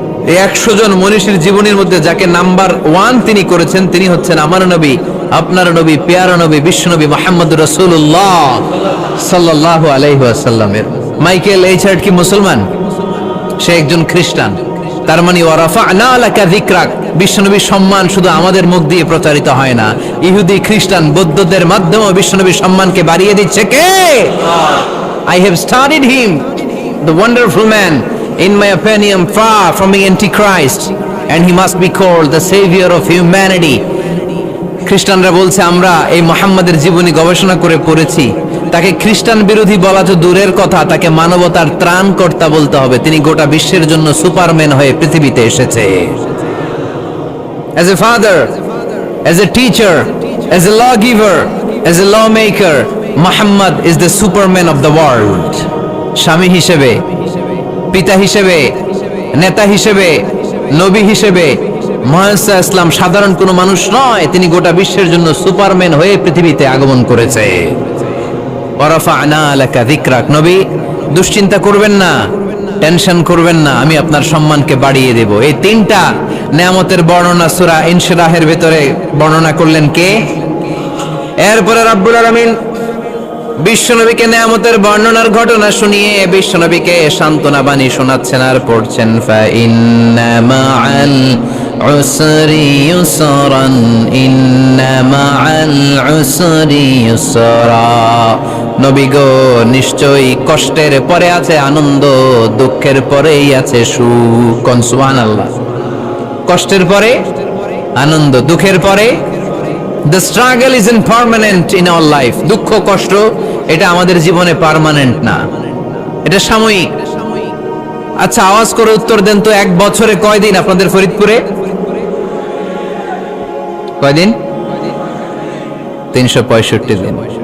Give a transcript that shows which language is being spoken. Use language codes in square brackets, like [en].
[bn] এই 100 জন মনীষীর জীবনীর মধ্যে যাকে নাম্বার 1 তিনি করেছেন, তিনি হচ্ছেন আমার নবী, আপনার নবী, পেয়ারা নবী, বিশ্বনবী মুহাম্মদুর রাসূলুল্লাহ সাল্লাল্লাহু আলাইহি ওয়াসাল্লামের। মাইকেল এইচ হার্ট কি মুসলমান? সে একজন খ্রিস্টান। তার মানে [ar] ওয়ারাফা'না লাকা যিকরাক, [bn] বিশ্বনবীর সম্মান শুধু আমাদের মুখ দিয়ে প্রচারিত হয় না, ইহুদি খ্রিস্টান বৌদ্ধদের মাধ্যমেও বিশ্বনবীর সম্মানকে বাড়িয়ে দিচ্ছে কে? [en] I have studied him, the wonderful man, in my opinion far from being antichrist, and he must be called the savior of humanity. [bn] খ্রিস্টানরা বলছে আমরা এই মুহাম্মাদের জীবনী গবেষণা করে পড়েছি, তাকে খ্রিস্টান বিরোধী বলা তো দূরের কথা, তাকে মানবতার ত্রাণকর্তা বলতে হবে। তিনি গোটা বিশ্বের জন্য সুপারম্যান হয়ে পৃথিবীতে এসেছে। [en] As a father, as a teacher, as a lawgiver, as a lawmaker, Muhammad is the superman of the world. [bn] স্বামী হিসেবে, পিতা হিসেবে, নেতা হিসেবে, নবী হিসেবে মুহাম্মদ ইসলাম সাধারণ কোনো মানুষ নয়, তিনি গোটা বিশ্বের জন্য সুপারম্যান হয়ে পৃথিবীতে আগমন করেছে। [ar] ওয়ারাফা'না লাকা যিকরাক, [bn] নবী দুশ্চিন্তা করবেন না, টেনশন করবেন না, আমি আপনার সম্মানকে বাড়িয়ে দেব। এই তিনটা নেয়ামতের বর্ণনা সূরা ইনশিরাহের ভিতরে বর্ণনা করলেন কে? এরপরে রাব্বুল আলামিন বিশ্বনবীকে নেয়ামতের বর্ণনার ঘটনা শুনিয়ে বিশ্বনবীকে সান্ত্বনা বাণী শোনাচ্ছেন আর পড়ছেন [ar] ফা ইন্না মাআল উসরি ইউসরান, ইন্না মাআল উসরি ইউসরা। [bn] নবী গো, নিশ্চয়ই কষ্টের পরে আছে আনন্দ, দুঃখের পরেই আছে সুখ। সুবহানাল্লাহ। কষ্টের পরে আনন্দ, দুঃখের পরে। [en] The struggle isn't permanent in our life. [bn] দুঃখ কষ্ট এটা আমাদের জীবনে পার্মানেন্ট না, এটা সাময়িক। আচ্ছা আওয়াজ করে উত্তর দেন তো, এক বছরে কয়দিন আপনাদের ফরিদপুরে? কয়দিন? 365 দিন।